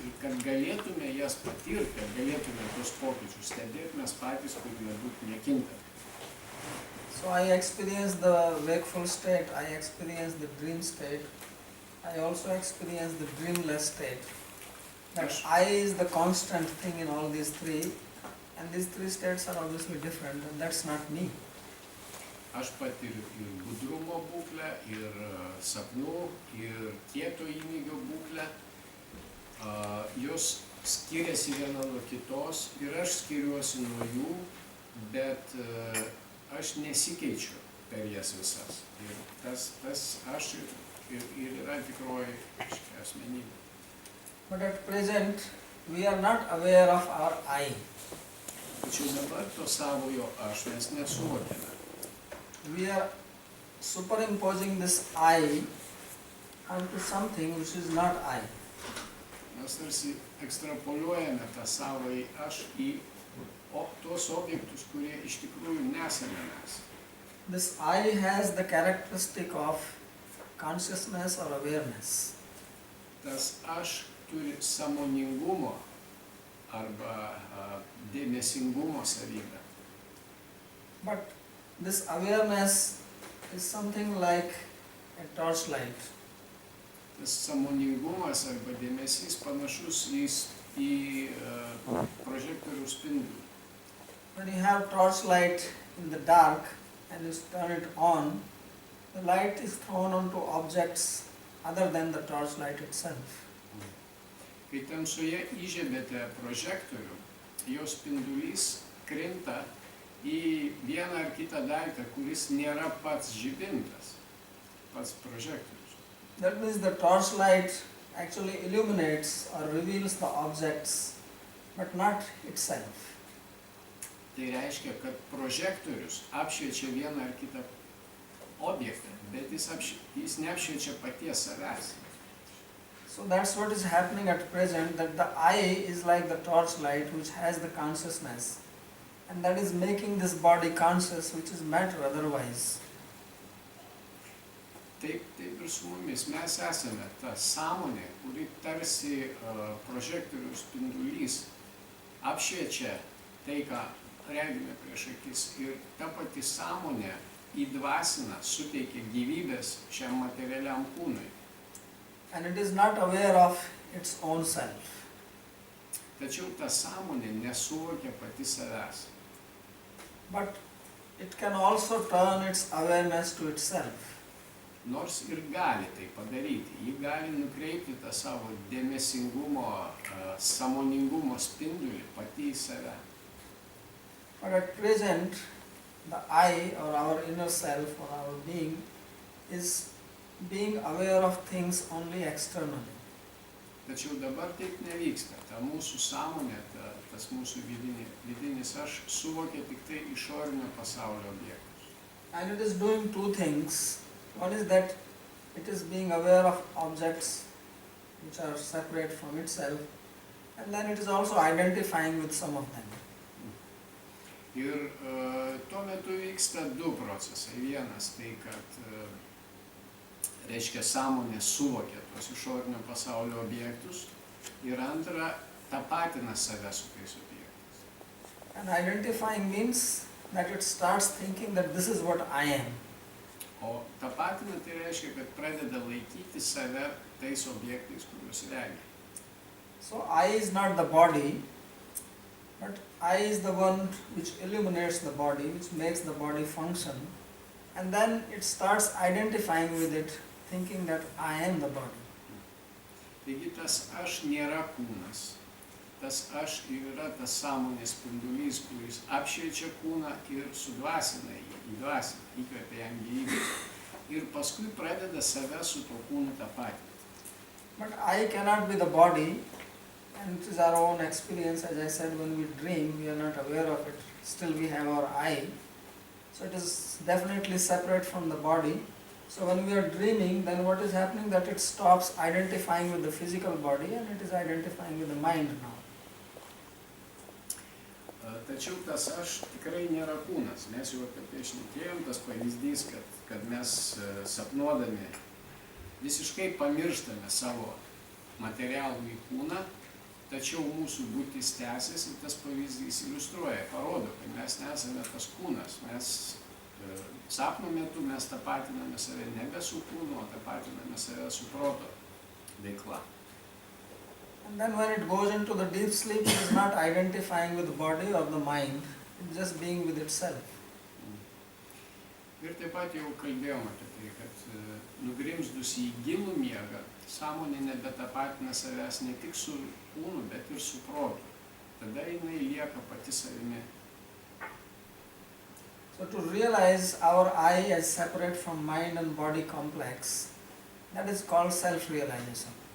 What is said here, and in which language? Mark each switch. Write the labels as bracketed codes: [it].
[lt] Ir kad galėtume jas patirti, kad galėtume tos pokyčius stebėti, mes patys turime būti nekintami. [en] So I experience the wakeful state, I experience the dream state, I also experience the dreamless state. That I is the constant thing in all these three, and these three states are obviously different, and that's not me. [lt] Aš patiriu ir budrumo būklę, ir sapnų, ir kieto įmygio būklę. Jos skiriasi viena nuo kitos ir aš skiriuosi nuo jų, bet aš nesikeičiu per jas visas. Ir tas aš ir yra tikroji asmenybė. [en] But at present, we are not aware of our I. [lt] Tačiau dabar to savojo aš mes nesuvokiame. [en] We are superimposing this I onto something which is not I. [lt] Mes tarsi ekstrapoliuojame tą savąjį aš į tuos objektus, kurie iš tikrųjų nesame mes. [en] This I has the characteristic of consciousness or awareness. [lt] Tas aš turi sąmoningumo arba dėmesingumo savybę. [en] But this awareness is something like a torchlight. [lt] Tas sąmoningumas arba dėmesys panašus į prožektoriaus spindulį. [en] When you have torchlight in the dark and you turn it on, the light is thrown onto objects other than the torchlight itself. [lt] Kai tamsoje įžiebėte prožektorių, jo spindulys krinta į vieną ar kitą daiktą, kuris nėra pats žibintas, pats prožektorius. [en] That means the torchlight actually illuminates or reveals the objects, but not itself. [lt] Tai reiškia, kad prožektorius apšviečia vieną ar kitą objektą, bet jis neapšviečia paties savęs. [en] So that's what is happening at present, that the I is like the torchlight which has the consciousness, and that is making this body conscious, which is matter otherwise. [lt] Taip ir su mumis. Mes esame ta sąmonė, kuri tarsi prožektoriaus spindulys apšviečia tai, ką regime prieš akis, ir ta pati sąmonė įdvasina, suteikia gyvybės šiam materialiam kūnui. [en] And it is not aware of its own self. [lt] Tačiau ta sąmonė nesuvokia pati savęs. [en] But it can also turn its awareness to itself. [lt] Nors ir gali tai padaryti. Ji gali nukreipti tą savo dėmesingumo, sąmoningumo spindulį pati į save. [en] But at present, the I or our inner self or our being is being aware of things only externally. [lt] Tačiau dabar taip nevyksta. Ta mūsų sąmonė, tas mūsų vidinis aš suvokia tik tai išorinio pasaulio objektus. [en] And it is doing two things. One is that it is being aware of objects which are separate from itself, and then it is also identifying with some of them. [lt] Ir tuo metu vyksta du procesai. Vienas tai, kad reiškia sąmonė suvokia tuos išorinio pasaulio objektus, ir antra, tapatina save su tais objektais. [en] And identifying means that it starts thinking that this is what I am. [lt] O tapatina tai reiškia, kad pradeda laikyti save tais objektais, kuriuos regi. [en] So I is not the body, but I is the one which illuminates the body, which makes the body function, and then it starts identifying with it, thinking that I am the body. [lt] Taigi tas aš nėra kūnas. Tas aš yra tas sąmonės spindulys, kuris apšviečia kūną ir sudvasina jį, įdvasina, įkvepia jam gyvybės. Ir paskui pradeda save su tuo kūnu tapatinti. [en] But I cannot be the body, and it is our own experience. As I said, when we dream, we are not aware of it. Still we have our I. So it is definitely separate from the body. So when we are dreaming, then what is happening, that it stops identifying with the physical body and it is identifying with the mind now. [lt] Tačiau tas aš tikrai nėra kūnas. Mes jau apie tai šnekėjom, tas pavyzdys, kad mes sapnuodami visiškai pamirštame savo materialų kūną, tačiau mūsų būtis tęsiasi, tas pavyzdys iliustruoja, parodo, kad mes nesame tas kūnas. Mes sapno metu mes tapatiname save nebe su kūnu, o tapatiname save su proto veikla. [en] And then when it goes into the deep sleep, it is not identifying with the body or the mind, it is just being with itself. [lt] Ir taip pat jau kalbėjom apie tai, kad nugrimzdus į gilų miegą, sąmonė nebetapatina savęs ne tik su kūnu, bet ir su protu. Tada jinai lieka pati savimi. [en] So to realize our I as separate from mind and body complex, that is called self-realization.